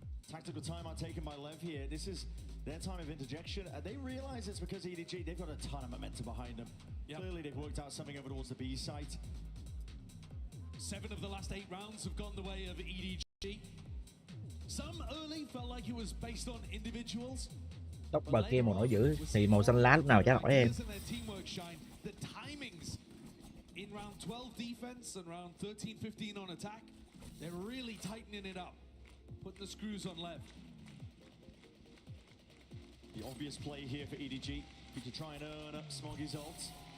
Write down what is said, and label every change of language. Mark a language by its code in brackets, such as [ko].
[en] Tactical timeout taken by Lev here. This is their time of interjection. They realize it's because EDG, they've got a ton of momentum behind them. Yep. Clearly they've worked out something over towards the B site. 7 of the last 8 rounds have gone the way of EDG. Some early felt like it was based on individuals. [vi] Tóc bà kia màu nổi dữ, thì màu xanh lá lúc nào chả nổi em. [en] The timings in round 12 defense and round 13, 15 on attack, they're really tightening it up, putting the screws on Lev. The obvious play here for EDG to try and earn up Smoggy's ult.